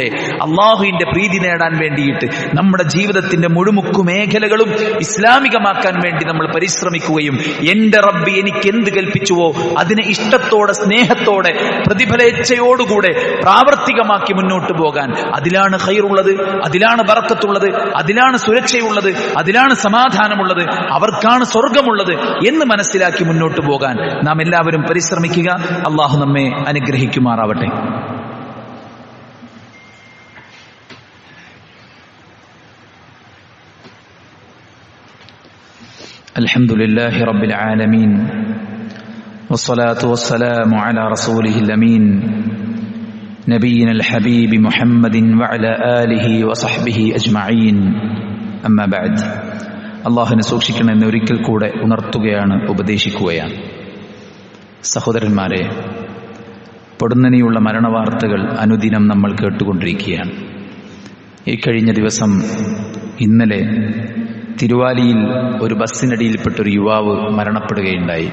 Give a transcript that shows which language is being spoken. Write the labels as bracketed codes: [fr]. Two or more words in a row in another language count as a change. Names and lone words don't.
[ml] അള്ളാഹുവിന്റെ പ്രീതി നേടാൻ വേണ്ടിയിട്ട് നമ്മുടെ ജീവിതത്തിന്റെ മുഴുമുക്കു മേഖലകളും ഇസ്ലാമികമാക്കാൻ വേണ്ടി നമ്മൾ പരിശ്രമിക്കുകയും എന്റെ റബ്ബ് എനിക്ക് എന്ത് കൽപ്പിച്ചുവോ അതിനെ ഇഷ്ടത്തോടെ സ്നേഹത്തോടെ പ്രതിഫലേച്ഛയോടുകൂടെ പ്രാവർത്തികമാക്കി മുന്നോട്ട് പോകാൻ, അതിലാണ് ഖൈറുള്ളത്, അതിലാണ് ബറക്കത്തുള്ളത്, അതിലാണ് സുരക്ഷയുള്ളത്, അതിലാണ് സമാധാനമുള്ളത്, അവർക്കാണ് സ്വർഗമുള്ളത് എന്ന് മനസ്സിലാക്കി മുന്നോട്ട് പോകാൻ നാം എല്ലാവരും പരിശ്രമിക്കുക. അള്ളാഹു നമ്മെ അനുഗ്രഹിക്കുമാറാവട്ടെ. [ar] الحمد لله رب العالمين والصلاة والسلام على رسوله الأمين نبينا الحبيب محمد وعلى آله وصحبه أجمعين أما بعد. [ml] അള്ളാഹുവിനെ സൂക്ഷിക്കണമെന്ന് ഒരിക്കൽ കൂടെ ഉണർത്തുകയാണ്, ഉപദേശിക്കുകയാണ്. സഹോദരന്മാരെ, പൊടുന്നനെയുള്ള മരണവാർത്തകൾ അനുദിനം നമ്മൾ കേട്ടുകൊണ്ടിരിക്കുകയാണ്. ഈ കഴിഞ്ഞ ദിവസം ഇന്നലെ തിരുവാലിയിൽ ഒരു ബസ്സിനടിയിൽപ്പെട്ടൊരു യുവാവ് മരണപ്പെടുകയുണ്ടായി.